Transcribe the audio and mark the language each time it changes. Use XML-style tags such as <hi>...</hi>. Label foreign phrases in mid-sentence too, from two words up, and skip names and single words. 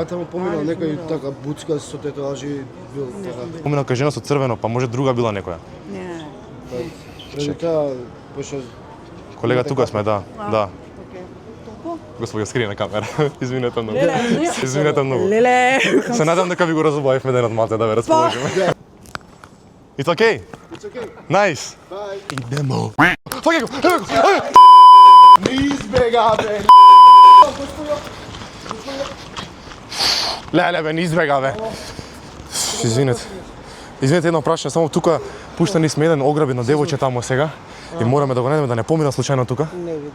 <mk>Натаму поминал некој така буцка со тетоважи бил така. Поминал кај жена со црвено, па може друга била некоја. Не. Преди тоа, пошто Колега, тука сме, да. Океј. Толку? Господи, скри на камера. Извинете многу. Леле. Извинете многу. Леле. Се надам дека ви го разубавивме денот малце да ве расположиме.</mk> <en>It's okay? It's okay. Nice. Bye.</en> <mk>Идемо. Фаќај го, еве го. Не избега, бе. Леле, бе, не избега, бе. Извинете. Извинете, едно прашање, само тука пуштани сме еден ограбен на девојче таму сега и мораме да го најдеме да не помина случајно тука.</mk>